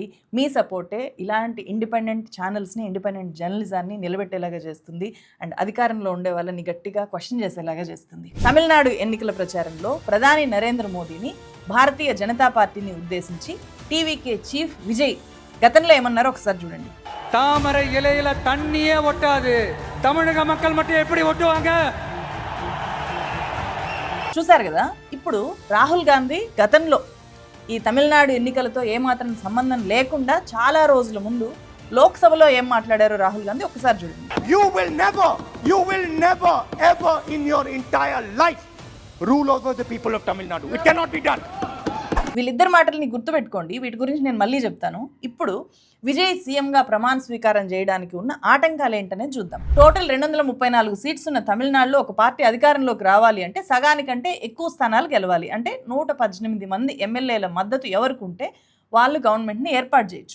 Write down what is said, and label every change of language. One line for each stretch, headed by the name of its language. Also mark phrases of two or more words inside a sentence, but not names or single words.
Telugu: మీ సపోర్టే ఇలాంటి
English: independent channels, independent journalism
Telugu: నిలబెట్టేలాగా చేస్తుంది అండ్ అధికారంలో ఉండే వాళ్ళని గట్టిగా క్వశ్చన్ చేసేలాగా చేస్తుంది. తమిళనాడు ఎన్నికల ప్రచారంలో ప్రధాని నరేంద్ర మోదీని భారతీయ జనతా పార్టీని ఉద్దేశించి టీవీకే చీఫ్ విజయ్ గతంలో ఏమన్నారో ఒకసారి చూడండి.
Tamil: தாமரை இலையில தண்ணியே ஒட்டாது, தமிழக மக்கள் மட்டும் எப்படி ஒட்டுவாங்க?
Telugu: చూసారు కదా. ఇప్పుడు రాహుల్ గాంధీ గతంలో ఈ తమిళనాడు ఎన్నికలతో ఏమాత్రం సంబంధం లేకుండా చాలా రోజుల ముందు లోక్సభలో ఏం మాట్లాడారో రాహుల్ గాంధీ ఒకసారి చూడండి.
English: You will never ever in your entire life rule over the people of Tamil Nadu. It cannot be done.
Telugu: వీళ్ళిద్దరు మాటల్ని గుర్తుపెట్టుకోండి, వీటి గురించి నేను మళ్ళీ చెప్తాను. ఇప్పుడు విజయ్ సీఎంగా ప్రమాణ స్వీకారం చేయడానికి ఉన్న ఆటంకాలు ఏంటనే చూద్దాం. టోటల్ 234 సీట్స్ ఉన్న తమిళనాడులో ఒక పార్టీ అధికారంలోకి రావాలి అంటే సగానికంటే ఎక్కువ స్థానాలు గెలవాలి. అంటే 118 మంది ఎమ్మెల్యేల మద్దతు ఎవరికి ఉంటే వాళ్ళు గవర్నమెంట్ని ఏర్పాటు చేయొచ్చు.